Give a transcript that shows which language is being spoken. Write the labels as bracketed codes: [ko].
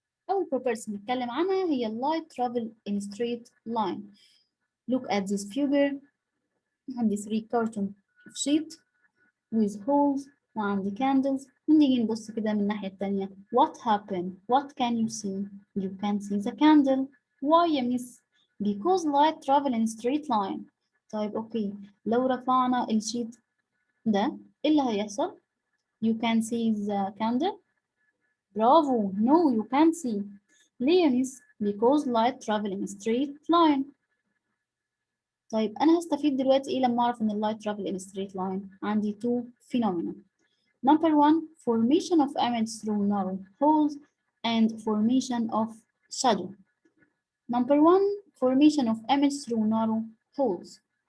[en] أول property [ar] نتكلم عنها هي [en] light travel in straight line. Look at this figure. عندي 3 carton of sheet with holes وعندي candles. [ar] ونيجي نبص كده من الناحية التانية. [en] What happened? What can you see? You can see the candle. Why يا miss? Because light travel in straight line. [ar] طيب أوكي، لو رفعنا الشيت ده إيه اللي هيحصل؟ [en] You can see the candle. Bravo. No, you can't see. [ar] ليه يا [en] miss? Because light travel in straight line. [ar] طيب أنا هستفيد دلوقتي إيه لما أعرف إن اللايت [en] travel in straight line؟ [ar] عندي [en] two phenomena. Number 1 formation of image through narrow holes and formation of shadow. Number 1 formation of image through narrow holes.